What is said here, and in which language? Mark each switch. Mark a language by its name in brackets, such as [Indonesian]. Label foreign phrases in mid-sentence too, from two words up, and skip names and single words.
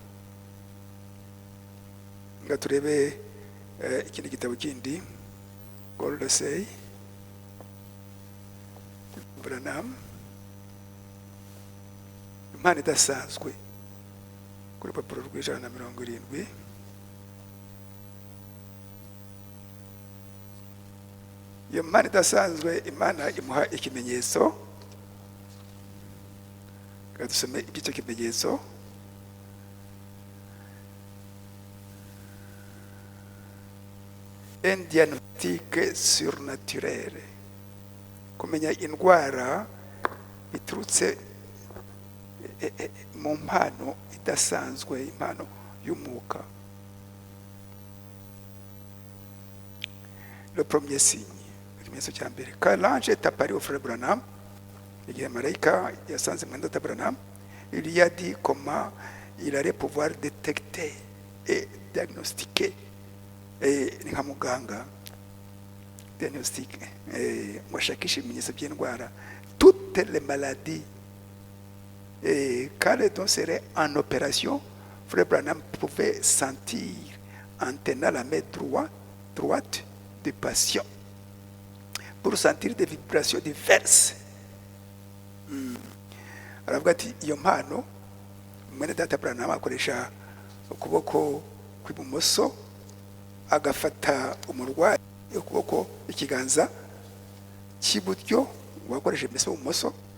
[Kinyarwanda] Nga turebe ikindi gitabo kindi, Goldesay Branham, impano idasanzwe, kuri rupapuro rw'170. Iyo mpano idasanzwe Imana imuha ikimenyetso. Dusome iby'icyo kimenyetso. [French] Un diagnostic surnaturel, [Kinyarwanda] kumenya indwara biturutse mu mpano idasanzwe, impano y'umwuka. [French] Le premier signe, [Kinyarwanda] ikimenyetso cya mbere, [French] quand l'ange est apparu au frère Branham, [Kinyarwanda] igihe marayika yasanze mwenda wa Branham, [French] il lui a dit comment il allait pouvoir détecter et diagnostiquer, [Kinyarwanda] ni nka muganga diagnostic, ngo ashakishe ibimenyetso by'indwara, [French] toutes les maladies. Et quand les dons seraient en opération, frère Branham pouvait sentir en tenant la main droite du patient pour sentir des vibrations diverses. [Kinyarwanda] Aravuga ati iyo mpano mwene data Branham akoresha ukuboko kw'ibumoso, agafata umurwayi ukuboko ikiganza cy'iburyo, wakoresha mbese ibumoso,